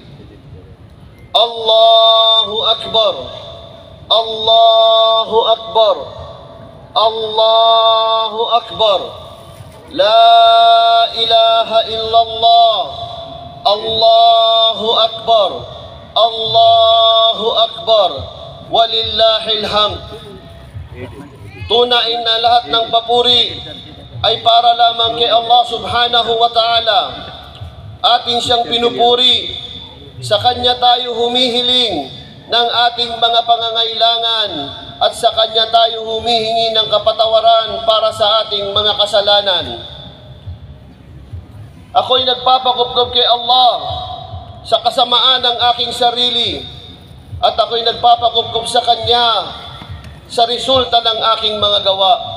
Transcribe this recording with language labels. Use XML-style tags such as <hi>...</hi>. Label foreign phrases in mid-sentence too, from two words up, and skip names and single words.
<ar>الله أكبر الله أكبر الله أكبر لا إله إلا الله الله أكبر الله أكبر ولله الحمد.</ar> <tl>Tunain na lahat ng papuri ay para lamang kay Allah</tl> <ar>سبحانه وتعالى.</ar> <tl>Atin siyang pinupuri, sa Kanya tayo humihiling ng ating mga pangangailangan at sa Kanya tayo humihingi ng kapatawaran para sa ating mga kasalanan. Ako'y nagpapakupkop kay Allah sa kasamaan ng aking sarili at ako'y nagpapakupkop sa Kanya sa resulta ng aking mga gawa.</tl>